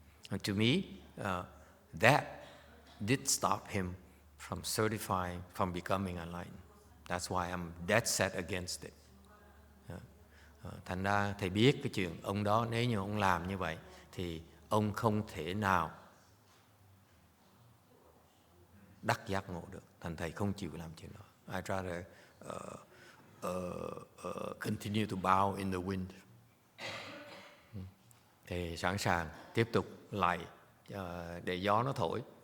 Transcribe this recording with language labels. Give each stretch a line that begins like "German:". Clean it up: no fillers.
English: To me, that did stop him from certifying, from becoming enlightened. That's why I'm dead set against it.
Vietnamese: Thành ra thầy biết cái chuyện ông đó, nếu như ông làm như vậy thì ông không thể nào đắc giác ngộ được. Thành thầy không chịu làm chuyện đó.
English: I'd rather continue to bow in the wind.
Vietnamese: Thì sẵn sàng tiếp tục lạy để gió nó thổi.